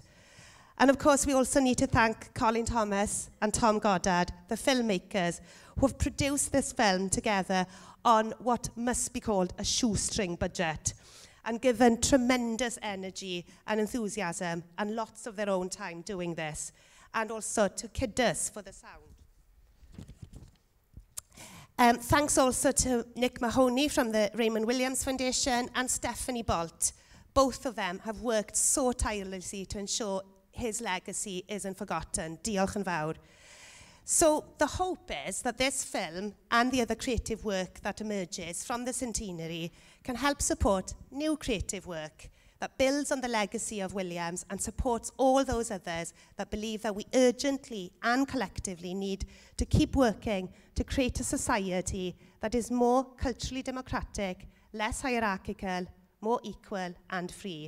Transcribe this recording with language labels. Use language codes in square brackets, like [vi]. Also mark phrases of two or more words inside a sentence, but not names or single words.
[en] And of course, we also need to thank Colin Thomas and Tom Goddard, the filmmakers, who have produced this film together on what must be called a shoestring budget, and given tremendous energy and enthusiasm and lots of their own time doing this, and also to Kidus for the sound. Thanks also to Nick Mahoney from the Raymond Williams Foundation and Stephanie Bolt. Both of them have worked so tirelessly to ensure his legacy isn't forgotten. [cy] Diolch yn fawr. [en] So the hope is that this film and the other creative work that emerges from the centenary can help support new creative work that builds on the legacy of Williams and supports all those others that believe that we urgently and collectively need to keep working to create a society that is more culturally democratic, less hierarchical, more equal and free.